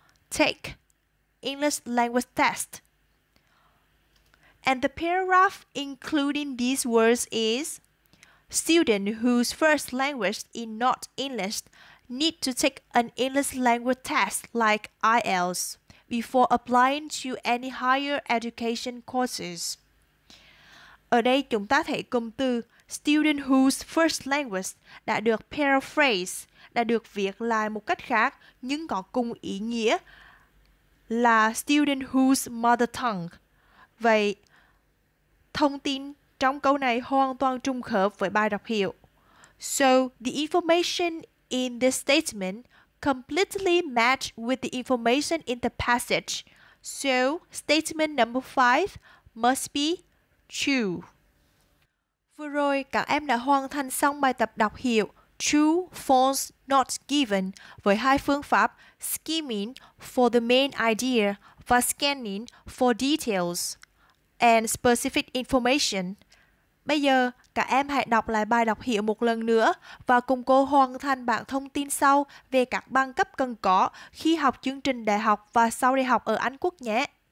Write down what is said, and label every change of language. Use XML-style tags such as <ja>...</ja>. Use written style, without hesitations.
<en>Take English language test. And the paragraph including these words is student whose first language is not English need to take an English language test like IELTS before applying to any higher education courses.</en> <vi>Ở đây chúng ta thấy cụm từ</vi> <en>student whose first language</en> <vi>đã được paraphrase, đã được viết lại một cách khác nhưng có cùng ý nghĩa là</vi> <en>student whose mother tongue.</en> <vi>Vậy, thông tin trong câu này hoàn toàn trùng khớp với bài đọc hiểu.</vi> <en>So, the information in this statement completely match with the information in the passage. So, statement number 5 must be true.</en> <vi>Vừa rồi, các em đã hoàn thành xong bài tập đọc hiểu True, False, Not Given với hai phương pháp</vi> <en>skimming for the main idea</en> <vi>và</vi> <en>scanning for details and specific information.</en> <vi>Bây giờ, các em hãy đọc lại bài đọc hiểu một lần nữa và cùng cô hoàn thành bảng thông tin sau về các bằng cấp cần có khi học chương trình đại học và sau đại học ở Anh Quốc nhé.</vi>